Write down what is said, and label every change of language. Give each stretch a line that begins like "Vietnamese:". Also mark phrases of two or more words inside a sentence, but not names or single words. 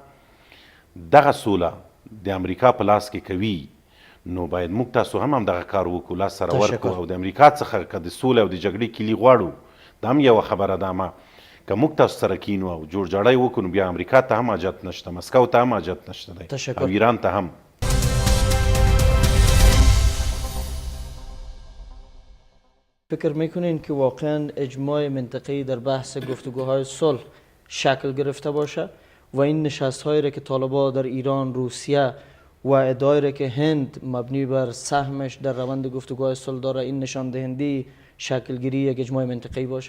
Pashto: دغه سوله د امریکا په لاس کې کوي، نو باید موږ تاسو هم همدغه کار وکړو، لاس سره ورکړو او د امریکا څخه که د سولې او د جګړې کلي غواړو، دا هم یوه خبره ده. ما که موږ تاسو سره کینو او جوړجاړی وکړو، نو بیا امریکا ته هم حاجت نشته، مسکو ته هم حاجت نشته دی او ایران ته هم.
Persian: فکر میکنین که واقعا اجماع منطقه‌ای در بحث گفتگوهای صلح شکل گرفته باشه و این نشست‌هایی را که طالبان در ایران، روسیه و ادعایی را که هند مبنی بر سهمش در روند گفتگوهای صلح داره، این نشان دهنده شکلگیری یک اجماع منطقه‌ای باشه؟